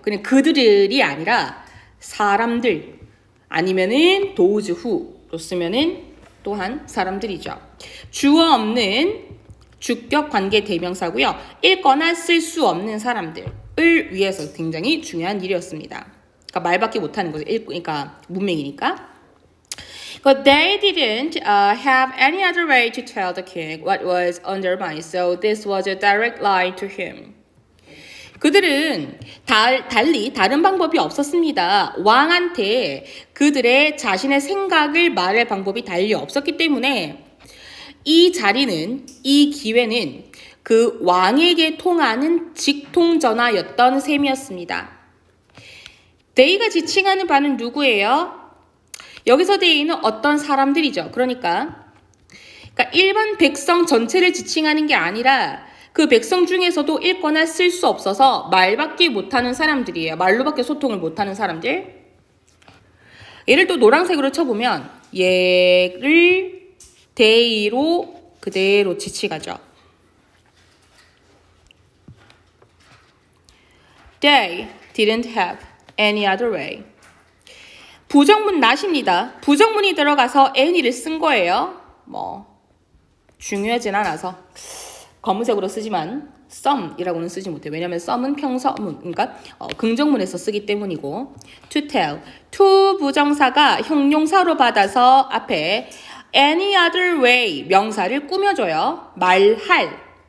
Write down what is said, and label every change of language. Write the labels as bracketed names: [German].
[Korean] 그냥 그들이 아니라 사람들. 아니면은 those who로 쓰면은 또한 사람들이죠. 주어 없는 주격 관계 대명사고요. 읽거나 쓸 수 없는 사람들을 위해서 굉장히 중요한 일이었습니다. 그러니까 말밖에 못하는 거죠. 그러니까 문맹이니까. [English] But they didn't have any other way to tell the king what was on their mind, so this was a direct lie to him. [Korean] 그들은 달리 다른 방법이 없었습니다. 왕한테 그들의 자신의 생각을 말할 방법이 달리 없었기 때문에 이 자리는, 이 기회는 그 왕에게 통하는 직통전화였던 셈이었습니다. they가 지칭하는 바는 누구예요? 여기서 they는 어떤 사람들이죠. 그러니까 일반 백성 전체를 지칭하는 게 아니라 그 백성 중에서도 읽거나 쓸 수 없어서 말밖에 못하는 사람들이에요. 말로밖에 소통을 못하는 사람들. 얘를 또 노란색으로 쳐보면 얘를 they로 그대로 지칭하죠. [English] They didn't have any other way. [Korean] 부정문 not입니다. 부정문이 들어가서 any를 쓴 거예요. 뭐 중요하진 않아서 검은색으로 쓰지만 some이라고는 쓰지 못해요. 왜냐하면 some은 평서문, 그러니까 긍정문에서 쓰기 때문이고. to tell, to 부정사가 형용사로 받아서 앞에 any other way 명사를 꾸며줘요. 말할.